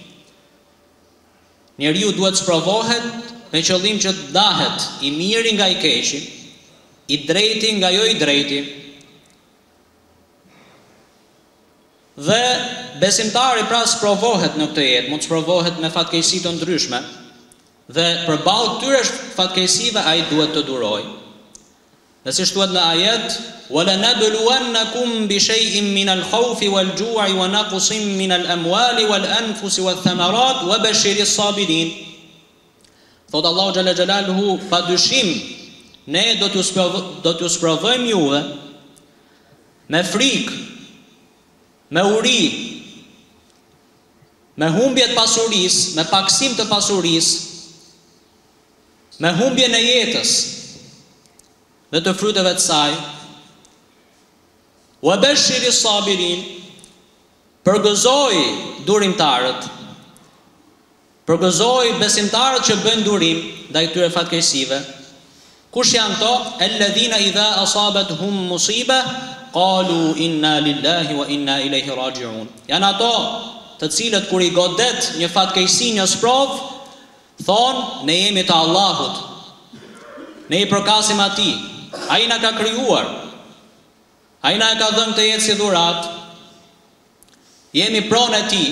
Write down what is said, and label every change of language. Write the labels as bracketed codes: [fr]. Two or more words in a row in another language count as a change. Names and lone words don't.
[sq] Njeriu duhet sprovohet me qëllim që të ndahet I miri nga I keqi, I drejti nga jo I drejti. Dhe besimtari pra sprovohet në këtë jetë, mund sprovohet me fatkeqësi të ndryshme. Dhe përballë këtyre fatkeqësive ai duhet të durojë. Dhe siç thuhet në ajet, [ar] وَلَنَبْلُوَنَّكُمْ بِشَيْءٍ مِّنَ الْخَوْفِ وَالْجُوعِ وَنَقْصٍ مِّنَ الْأَمْوَالِ وَالْأَنْفُسِ وَالثَّمَرَاتِ وَبَشِّرِ الصَّابِرِينَ. [sq] Thot Allahu [ar] جل جلاله, [sq] padyshim ne do t'ju sprovojmë juve me frikë, me uri, me humbje të pasurisë, me paksim të pasurisë, me humbje në jetës dhe të fryteve të saj. [ar] وبشر الصابرين, [sq] përgëzoj durimtarët, përgëzoj besimtarët që bëjnë durim ndaj këtyre fatkeqësive. Kush janë to? [ar] الذين إذا أصابتهم مصيبة قالوا إنا لله وإنا إليه راجعون. [sq] Janë ato të cilët kur I godet një fatkeqësi, një sprov, thonë ne jemi të Allahut. Ne I përkasim Atij. Ai na ka krijuar. Ai na e ka dhënë të jetë si dhuratë. Jemi pronë e Tij.